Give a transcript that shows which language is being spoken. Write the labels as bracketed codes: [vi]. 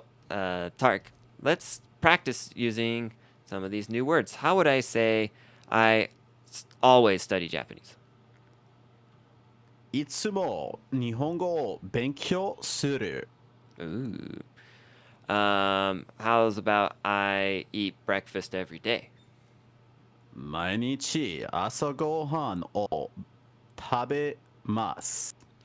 [en] Tarik, let's practice using some of these new words. How would I say I always study Japanese? [ja] いつも日本語を勉強する. Ooh. [en] How's about I eat breakfast every day? [ja] 毎日朝ごはんを食べます.